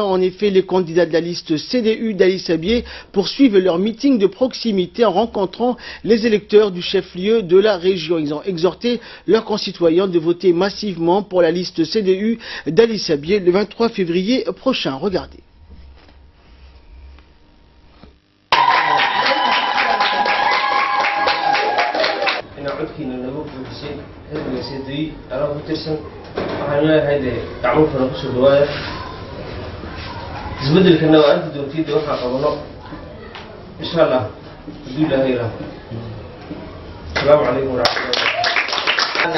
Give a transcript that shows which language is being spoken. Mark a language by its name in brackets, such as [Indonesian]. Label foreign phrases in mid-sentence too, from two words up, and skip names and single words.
[French] En effet, les candidats de la liste CDU d'Ali Sabié poursuivent leur meeting de proximité en rencontrant les électeurs du chef-lieu de la région. Ils ont exhorté leurs concitoyens de voter massivement pour la liste CDU d'Ali Sabié le 23 février prochain. Regardez. [Somali] codkiina nagu buuxisay xilliga CDI anaa ku tirsan waxaan leeyahay gacmo furan kusoo dhawaada isbedelkana waa inta doontiida waxaa qabano [Arabic] إن شاء الله [Somali] hadduu ilaahay ilaah [Arabic] السلام عليكم ورحمة الله